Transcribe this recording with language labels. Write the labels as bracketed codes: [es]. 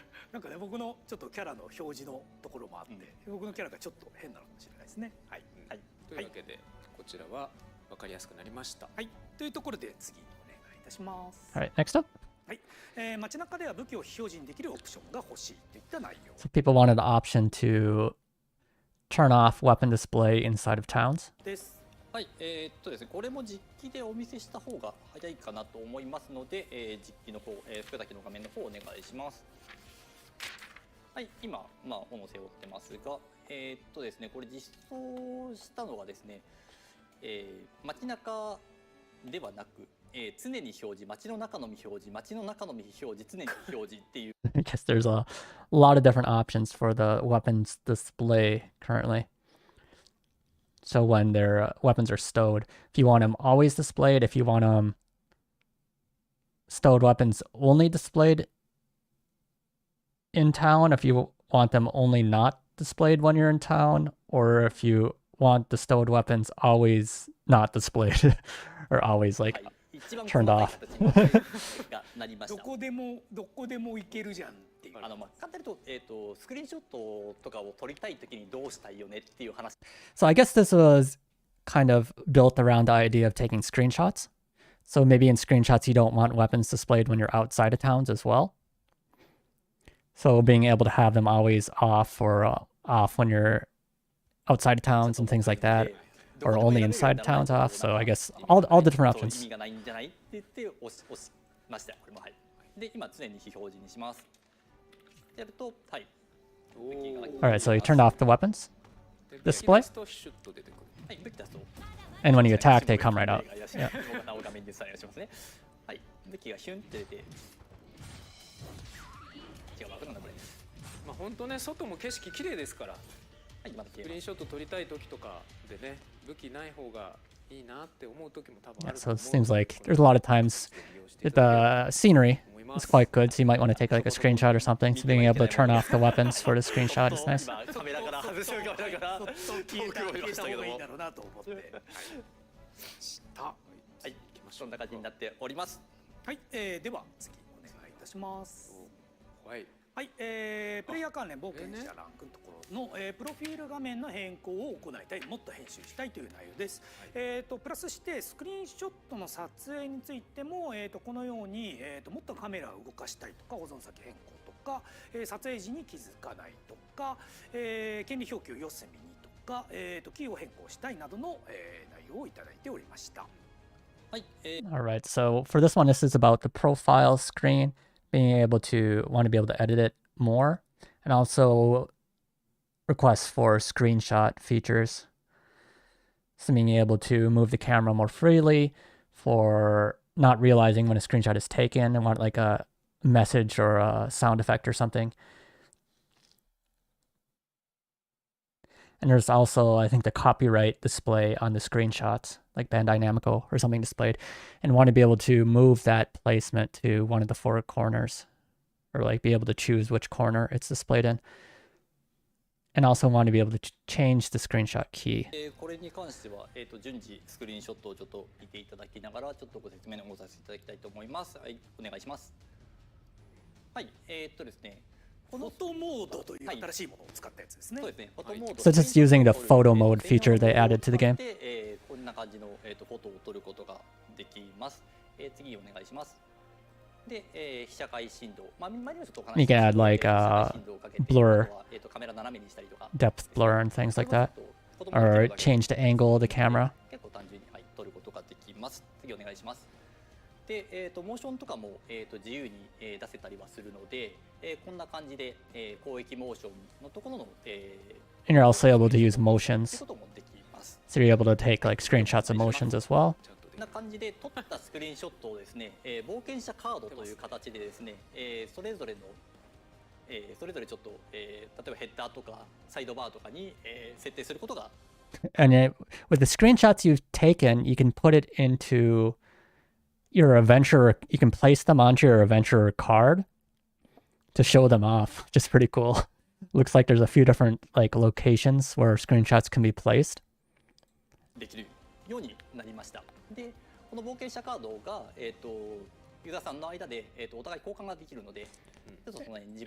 [ja] なんかね、僕のちょっとキャラの表示のところもあって、僕のキャラがちょっと変なのかもしれないですね。はい、はい。というわけで、こちらは分かりやすくなりました。はい、というところで次お願いいたします。 [en] All right, next up. [ja] はい、街中では武器を非表示にできるオプションが欲しいといった内容 [en] So people wanted the option to turn off weapon display inside of towns. [ja] です。はい、ですね、これも実機でお見せした方が早いかなと思いますので、実機の方、福崎の画面の方お願いします。はい、今、斧を背負ってますが、ですね、これ実装したのはですね、街中ではなく、常に表示、街の中のみ表示、街の中のみ表示、常に表示っていう。 [en] I guess there's a lot of different options for the weapons display currently. So when their weapons are stowed, if you want them always displayed, if you want them stowed weapons only displayed in town, if you want them only not displayed when you're in town, or if you want the stowed weapons always not displayed or always like turned off. [ja] どこでも行けるじゃんっていう。簡単に言うと、スクリーンショットとかを撮りたいときにどうしたいよねっていう話。 [en] So I guess this was kind of built around the idea of taking screenshots. So maybe in screenshots you don't want weapons displayed when you're outside of towns as well. So being able to have them always off or off when you're outside of towns and things like that, or only inside towns off. So I guess all the different options. [ja] 意味がないんじゃないって言って押しました。これもはい。で、今常に非表示にします。やると、はい。 [en] All right, so you turned off the weapons display, [ja] はい、武器出すと。 [en] and when you attack, they come right out. Yeah. [ja] 画面で再現しますね。はい、武器がヒュンって出て。違う、枠なんだこれ。まあ本当ね、外も景色綺麗ですから。はい、まだスクリーンショット撮りたい時とかでね、武器ない方がいいなって思う時も多分ある [en] so [ja] と [en] it [ja] 思う [en] seems like there's a lot of times the scenery is quite good, so you might want to take like a screenshot or something. So being able to turn off the weapons for the screenshot is nice. [ja] カメラから外しながら消えた方がいいんだろうなと思って。はい、そんな感じになっております。はい、では次お願いいたします。はい。はい、プレイヤー関連冒険者ランクのところの、プロフィール画面の変更を行いたい、もっと編集したいという内容です。プラスしてスクリーンショットの撮影についても、このように、もっとカメラを動かしたいとか、保存先変更とか、撮影時に気づかないとか、権利表記を四隅にとか、キーを変更したいなどの、内容をいただいておりました。はい、 [en] All right, so for this one, this is about the profile screen, being able to want to be able to edit it more, and also requests for screenshot features. So being able to move the camera more freely for not realizing when a screenshot is taken and want like a message or a sound effect or something. And there's also, I think, the copyright display on the screenshots, like Bandai Namco or something displayed, and want to be able to move that placement to one of the four corners, or like be able to choose which corner it's displayed in. And also want to be able to change the screenshot key. [ja] これに関しては、順次スクリーンショットをちょっと見ていただきながら、ちょっとご説明をさせていただきたいと思います。はい、お願いします。はい、ですね。フォトモードという新しいものを使ったやつですね。そうですね。フォトモード。 [en] So just using the photo mode feature they added to the game. [ja] こんな感じのフォトを撮ることができます。次お願いします。で、被写界振動。まあ前にもちょっとお話し [en] You can add like blur depth blur and things like that, [ja] 子供が [en] or [ja] できるだけ [en] change the angle of the camera. [ja] 結構単純に、はい、撮ることができます。次お願いします。で、モーションとかも、自由に、出せたりはするので、こんな感じで、広域モーションのところの、 [en] And you're also able to use [ja] という [en] motions, [ja] こともできます。 [en] so you're able to take like screenshots of motions as well. [ja] こんな感じで撮ったスクリーンショットをですね、冒険者カードという形でですね、それぞれの、それぞれちょっと、例えばヘッダーとかサイドバーとかに、設定することが [en] And with the screenshots you've taken, you can put it into your adventure. You can place them onto your adventure card to show them off, which is pretty cool. Looks like there's a few different like locations where screenshots can be placed. [ja] できるようになりました。で、この冒険者カードが、ユーザーさんの間で、お互い交換ができるので、ちょっとその、ね、自